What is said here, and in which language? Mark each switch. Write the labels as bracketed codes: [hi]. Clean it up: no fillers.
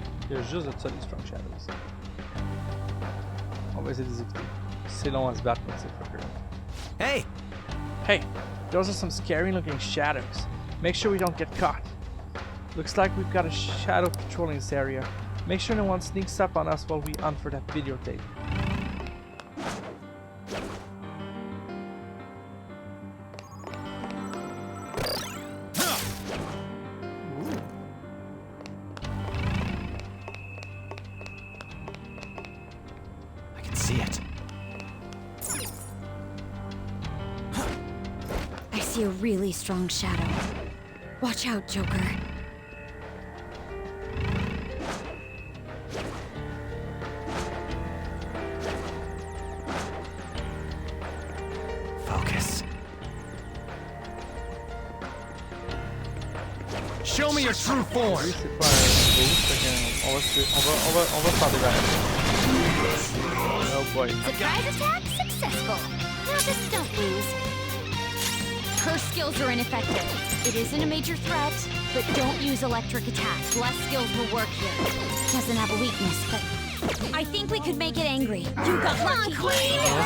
[fr] Il y a juste de ça des [en] strong shadows [fr] ici. On va essayer de les éviter. C'est long à se battre contre ces fuckers. [en] Hey! Hey, those are some scary looking shadows. Make sure we don't get caught. Looks like we've got a shadow patrolling this area. Make sure no one sneaks up on us while we hunt for that videotape. I can see it. I see a really strong shadow. Watch out, Joker. Focus. Show your true form. [fr] Lui, c'est pas un boost, fait qu'on on va faire des variations. [en] Oh boy. Surprise attack successful. Now just don't lose. Her skills are ineffective. It isn't a major threat, but don't use electric attacks. Less skills will work here. Doesn't have a weakness, but I think we could make it angry. You got lucky. Queen!